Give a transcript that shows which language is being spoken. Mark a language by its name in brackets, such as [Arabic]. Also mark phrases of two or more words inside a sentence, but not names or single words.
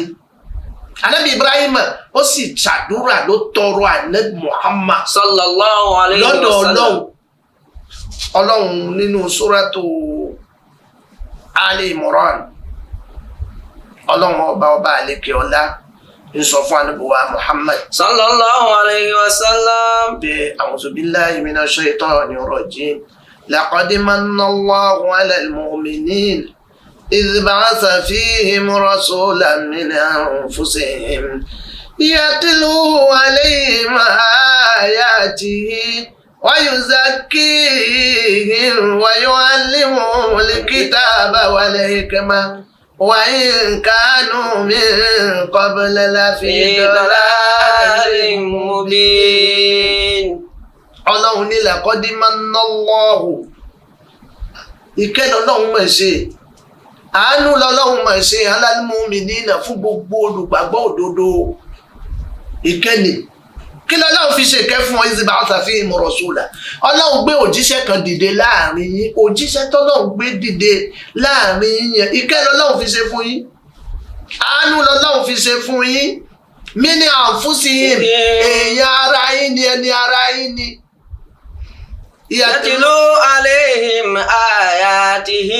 [Yoruba] Ànábì Ibrahim ó sì ṣàdúrà ló tọrọ Ànábì Muhammad [Arabic] صلى الله عليه و [Yoruba] lọ́dọ̀ [Arabic] سلم. [Yoruba] Ọlọ́run nínú suratu Ali Imran Ọlọ́run ọba àlékè ọlá ń sọ fún Ànábì wa Muhammad [Arabic] صلى الله عليه وسلم. bí أعوذ بالله من الشيطان الرجيم لقد من الله على المؤمنين إذ بعث فيهم رسولا من أنفسهم يتلو عليهم آياته ويزكيهم ويعلمهم الكتاب والحكمة وإن كانوا من قبل لفي ضلال مبين. [Yoruba] Ọlọ́run ní [Arabic] لقد من الله [Yoruba] ìkẹ́ lọ́lọ́run máa ṣe àánú lọ́lọ́run máa ṣe [Arabic] على المؤمنين [Yoruba] fún gbogbo olùgbàgbọ́ òdodo. ìkẹ́ni kí lọ́lọ́run fi ṣe kẹ́ fún [Arabic] إذ بعث فيهم رسولا [Yoruba] Ọlọ́run gbé òjíṣẹ́ kan dìde láàrin yín òjíṣẹ́ tọ́lọ́run gbé dìde láàrin yín yẹn ìkẹ́ lọ́lọ́run fi ṣe fún yín àánú lọ́lọ́run fi ṣe fún yín [Arabic] من أنفسهم [Yoruba] èèyàn ara yín ni ẹni ara yín ni. [Arabic] يتلو عليهم آياته.